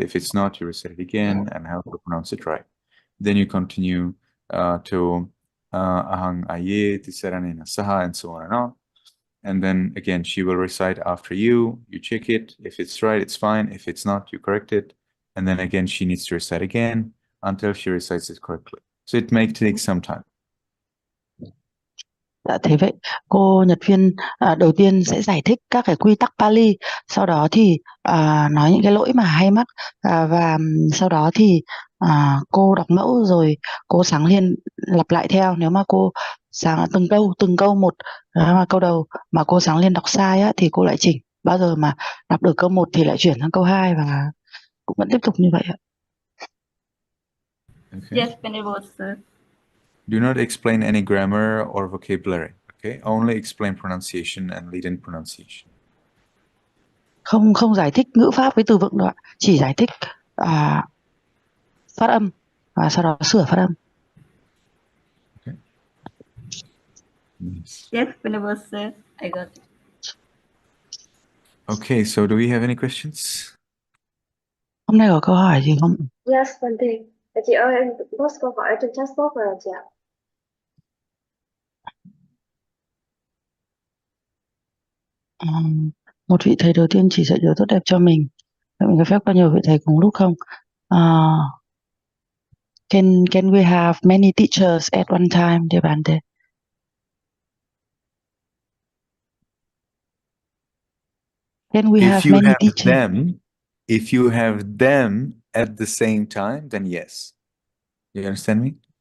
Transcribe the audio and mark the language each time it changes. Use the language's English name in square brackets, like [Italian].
[English] If it's not, you recite it again and how to pronounce it right. Then you continue to Ahang Aye, Tisaranena Saha, and so on and on. And then again, she will recite after you. You check it. If it's right, it's fine. If it's not, you correct it. And then again, she needs to recite again until she recites it correctly. So it may take some time. [Vietnamese] Dạ thế vậy, cô Nhật Viên đầu tiên sẽ giải thích các cái quy tắc Pali, sau đó thì nói những cái lỗi mà hay mắc, và sau đó thì cô đọc mẫu rồi cô Sáng Liên lặp lại theo. Nếu mà cô từng câu một, mà câu đầu mà cô Sáng Liên đọc sai á, thì cô lại chỉnh. Bao giờ mà đọc được câu 1 thì lại chuyển sang câu 2 và cũng vẫn tiếp tục như vậy ạ. [English] Okay. Yes, Venerable Sir. Do not explain any grammar or vocabulary. Okay, only explain pronunciation and lead in pronunciation. [Vietnamese] Không giải thích ngữ pháp với từ vựng đâu ạ, chỉ giải thích phát âm và sau đó sửa phát âm. [English] Okay. Yes. Yes, Venerable Sir, I got it. Okay, so do we have any questions? [Vietnamese] Hôm nay có câu hỏi gì không? [English] Yes, Bante. [Vietnamese] Chị ơi, em post câu hỏi trên chatbox rồi chị ạ. Một vị thầy đầu tiên chỉ dạy điều tốt đẹp cho mình. Mình có phép có nhiều vị thầy cùng lúc không? [English] Can we have many teachers at one time, dear Bante? Can we have many teachers? If you have them at the same time, then yes. You understand me?